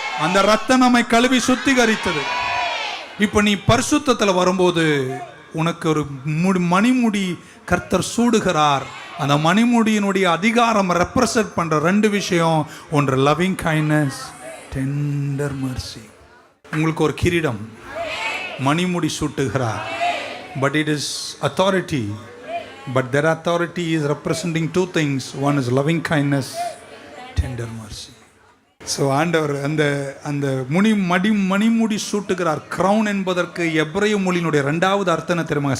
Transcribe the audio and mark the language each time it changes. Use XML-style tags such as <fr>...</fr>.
<ta>அந்த ரத்தம் நம்மை கழுவி சுத்திகரித்தது. இப்போ நீ பரிசுத்தத்தில் வரும்போது உனக்கு ஒரு மணிமுடி கர்த்தர் சூடுகிறார். அந்த மணிமுடியினுடைய அதிகாரம் ரெப்ரசன்ட் பண்ற ரெண்டு விஷயம்.</ta> <en>ஒன்று loving kindness, tender mercy.</en> <ta>உங்களுக்கு ஒரு கிரீடம் மணிமுடி சூட்டுகிறார்.</ta> <en>But it is authority. But that authority is representing two things. One is loving kindness, tender mercy.</en> <ta>So ஆண்டவர் அந்த அந்த மணிமுடி சூட்டுகிறார். கிரவுன் என்பதற்கு எபிரேய மொழியினுடைய ரெண்டாவது அர்த்தம் தெரியுமா?</ta>